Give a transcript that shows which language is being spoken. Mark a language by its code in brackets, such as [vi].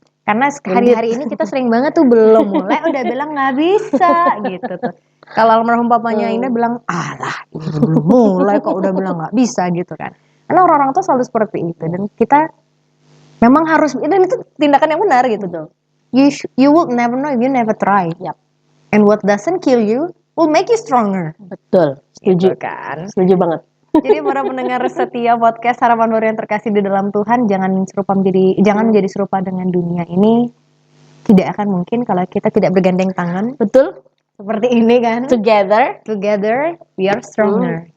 [id] Karena hari-hari ini kita sering banget tuh belum mulai udah bilang nggak bisa gitu tuh. Kalau almarhum papanya Indah bilang, alah ini belum mulai kok udah bilang nggak bisa gitu kan. Karena orang-orang tuh selalu seperti itu dan kita memang harus, dan itu tindakan yang benar gitu tuh. [en] You will never know if you never try. Yep. And what doesn't kill you will make you stronger. [id] Betul. Setuju Gitu kan. Setuju banget. Jadi para pendengar setia podcast Harapan Baru yang terkasih di dalam Tuhan, jangan menjadi serupa dengan dunia ini. Tidak akan mungkin kalau kita tidak bergandeng tangan. Betul? Seperti ini kan. [en] Together We are stronger.